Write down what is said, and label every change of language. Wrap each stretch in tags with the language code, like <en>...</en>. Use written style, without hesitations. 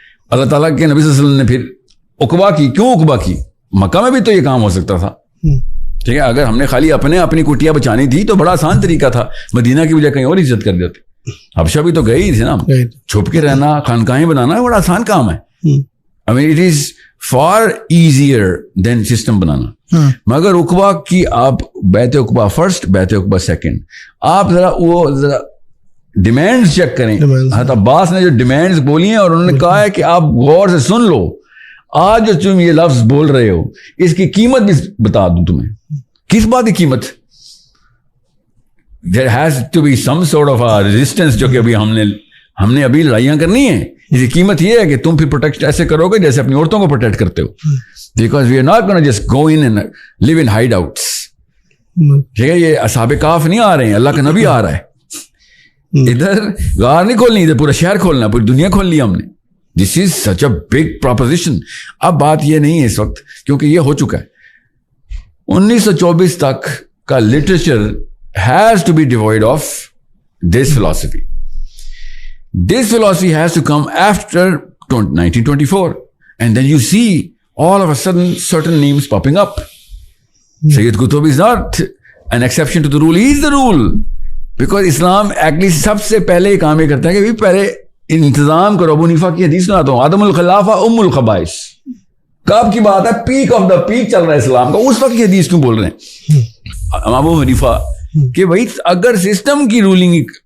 <ur>اللہ تعالیٰ کے نبی صلی اللہ علیہ وسلم نے پھر عقبہ کی. کیوں عقبہ کی؟ مکہ میں بھی تو یہ کام ہو سکتا تھا. ٹھیک ہے, اگر ہم نے خالی اپنی کٹیاں بچانی تھی تو بڑا آسان طریقہ تھا, مدینہ کی بجائے کہیں اور عزت کر دیتے. حبشہ بھی تو گئے ہی تھے نا, چھپ کے رہنا, خانقاہیں بنانا بڑا آسان کام ہے.</ur> <en>I mean, it is far easier than system بنانا.</en> <ur>مگر عقبہ کی آپ بیعت عقبہ فرسٹ, بیعت عقبہ سیکنڈ, آپ ذرا ڈیمانڈز چیک کریں. حضرت عباس نے جو ڈیمانڈز بولی ہیں, اور انہوں نے کہا ہے کہ آپ غور سے سن لو, آج جو تم یہ لفظ بول رہے ہو, اس کی قیمت بھی بتا دوں تمہیں. کس بات کی قیمت؟</ur> <en>There has to be some sort of a resistance,</en> <ur>جو کہ ابھی ہم نے ابھی لڑائیاں کرنی ہیں. اس کی قیمت یہ ہے کہ تم پھر پروٹیکٹ ایسے کرو گے جیسے اپنی عورتوں کو پروٹیکٹ کرتے ہو.</ur> <en>Because we are not going to just go in and live in hideouts.</en> <ur>ٹھیک ہے, یہ اصحاب کہف نہیں آ رہے ہیں, اللہ کا نبی آ رہا ہے. ادھر غار نہیں کھولنی, ادھر پورا شہر کھولنا, پوری دنیا کھول لی ہم نے.</ur> <en>This is such a big proposition.</en> <ur>اب بات یہ نہیں ہے اس وقت, کیونکہ یہ ہو چکا ہے. 1924 تک کا literature</ur> <en>has to be devoid of this philosophy. This philosophy has to come after 1924. And then you see all of a sudden certain names popping up. Sayyid Qutb is not an exception to the rule. He is the rule. Because Islam actually</en> <ur>سب سے پہلے کام یہ کرتا ہے کہ پہلے انتظام کرو. ابو حنیفہ کی حدیث سناتا ہوں, عدم الخلافہ ام الخبائث. کب کی بات ہے؟ پیک آف دا پیک چل رہا ہے اسلام کا, اس وقت کی حدیث کیوں بول رہے ہیں ابو حنیفہ کہ بھائی اگر سسٹم کی رولنگ</ur>